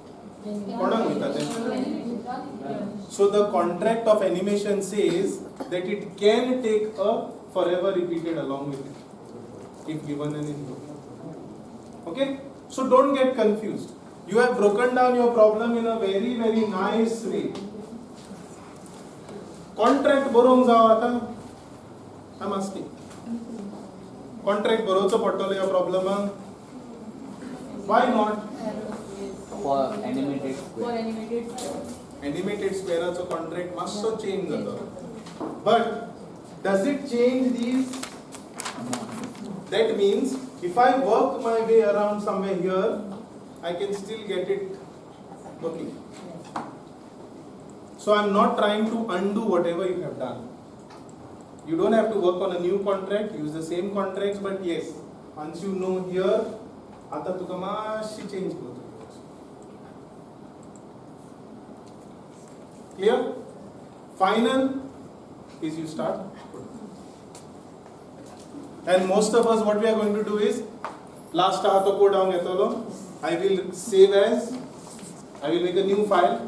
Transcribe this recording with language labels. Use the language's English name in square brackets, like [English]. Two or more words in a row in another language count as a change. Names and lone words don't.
[English] So the contract of animation says that it can take a forever repeated along with it if given an input. Okay? So don't get confused. You have broken down your problem in a very, very nice way. [Konkani] Contract बरोवंक जाव आता? [English] I'm asking. [Konkani] Contract बरोवचो पडटलो ह्या प्रॉब्लमाक? [English] Why not? For animated square. Animated square contract [Konkani] मातसो चेंज जाता. [English] But does it change these? That means if I work my way around somewhere here, I can still get it working. So I'm not trying to undo whatever you have done. You don't have to work on a new contract, use the same contracts, but yes, once you know here, [Konkani] आता तुका मातशी change करतो. [English] Clear? Final is you start. And most of us, what we are going to do is, last code down I will save as, I will make a new file.